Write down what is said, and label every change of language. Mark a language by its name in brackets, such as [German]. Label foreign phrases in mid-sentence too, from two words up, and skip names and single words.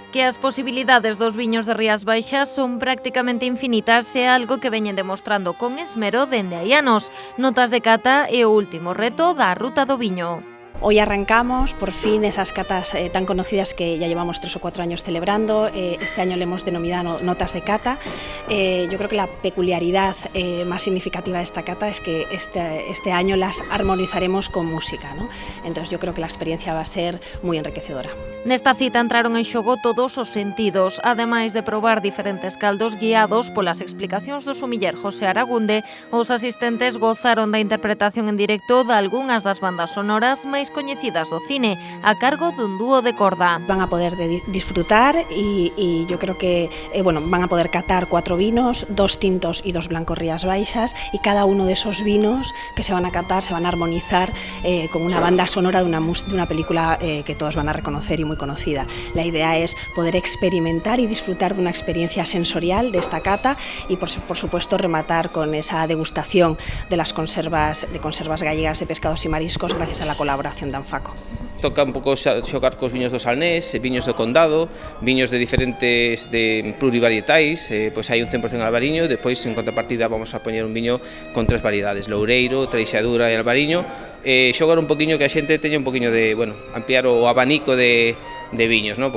[Galician] as posibilidades dos viños de Rías Baixas son prácticamente infinitas e algo que veñen demostrando con esmero dende hai anos. Notas de cata e o último reto da Ruta do Viño. [Spanish] Hoy arrancamos, por fin, esas catas tan conocidas que ya llevamos 3 o 4 años celebrando. Este año le hemos denominado Notas de Cata. Yo creo que la peculiaridad más significativa de esta cata es que este año las armonizaremos con música, ¿no? Entonces yo creo que la experiencia va a ser muy enriquecedora. [Galician] Nesta cita entraron en xogo todos os sentidos, ademais de probar diferentes caldos guiados polas explicacións do sumiller José Aragunde, os asistentes gozaron da interpretación en directo de algunhas das bandas sonoras máis coñecidas do cine, a cargo dun dúo de corda. [Spanish] Van a poder disfrutar y yo creo que van a poder catar 4 vinos, 2 tintos y 2 blancos Rías Baixas, y cada uno de esos vinos que se van a catar se van a armonizar con una banda sonora de una película que todos van a reconocer y muy conocida. La idea es poder experimentar y disfrutar de una experiencia sensorial de esta cata y por supuesto rematar con esa degustación de las conservas gallegas de pescados y mariscos gracias a la colaboración de Anfaco. [Galician] Toca un pouco xogar cos viños do Salnés, viños do Condado, viños de diferentes plurivarietais, pois hai un 100% albariño, depois en contrapartida vamos a poñer un viño con 3 variedades, Loureiro, Treixadura e Albariño, xogar un poquinho que a xente teña un poquinho de, ampliar o abanico de viños, ¿no?